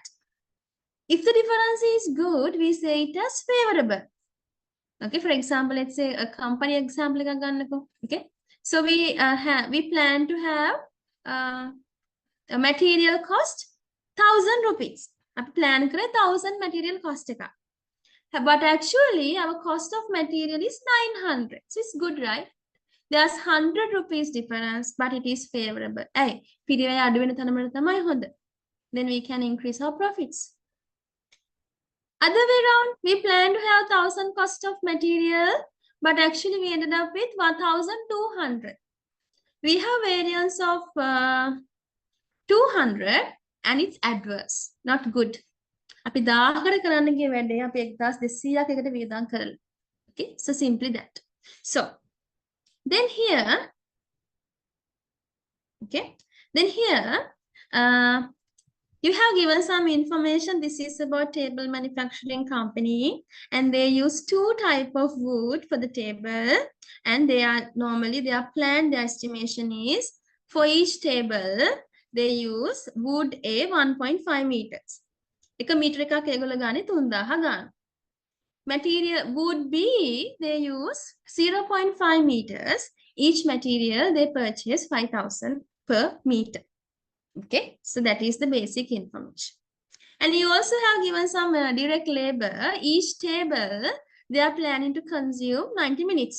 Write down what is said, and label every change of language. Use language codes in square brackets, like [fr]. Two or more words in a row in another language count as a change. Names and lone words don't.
[en] If the difference is good, we say it as favorable. Okay, for example, let's say a company example. Okay, so we plan to have a material cost 1,000 rupees. [si] අපි plan කර 1,000 [en] material cost [si] එක. [en] But actually, our cost of material is 900. So it's good, right? There's 100 rupees difference, but it is favorable. Hey, then we can increase our profits. Other way around, we plan to have 1,000 cost of material, but actually we ended up with 1,200. We have variance of 200 and it's adverse, not good. [si] අපි 1000කට කරන්න ගිය වැඩේ අපි 1200ක් එකට වියදම් කරලා. [en] Okay, so simply that. So then here, okay, then here, you have given some information. This is about table manufacturing company, and they use 2 type of wood for the table, and they are normally their plan, their estimation is for each table they use wood A 1.5 meters. [si] එක මීටර එකක් ඒගොල්ලෝ ගානේ 3000 ගන්න. [en] Material wood B they use 0.5 meters. Each material they purchase 5,000 per meter. Okay, so that is the basic information. And you also have given some direct labor. Each table, they are planning to consume 90 minutes.